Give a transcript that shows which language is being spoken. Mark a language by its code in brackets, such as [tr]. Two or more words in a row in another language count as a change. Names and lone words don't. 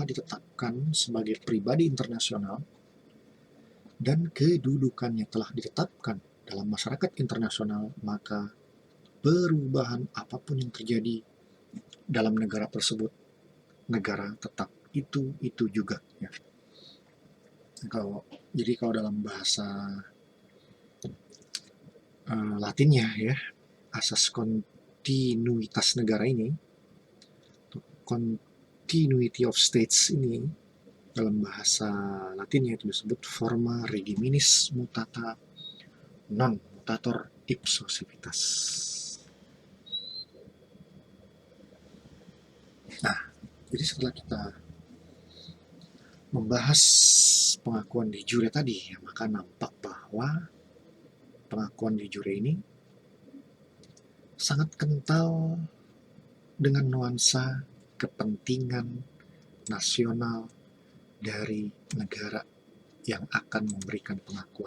[id] ditetapkan sebagai pribadi internasional dan kedudukannya telah ditetapkan dalam masyarakat internasional, maka perubahan apapun yang terjadi dalam negara tersebut, negara tetap itu juga ya. Jadi kalau dalam bahasa Latinnya ya, asas kontinuitas negara ini, [en] continuity of states [id] ini dalam bahasa Latinnya itu disebut [la] forma regiminis mutata non mutator ipso civitas. [id] Nah, jadi setelah kita membahas pengakuan [la] de jure [id] tadi, ya, maka nampak bahwa pengakuan [la] de jure [id] ini sangat kental dengan nuansa kepentingan nasional dari negara yang akan memberikan pengakuan.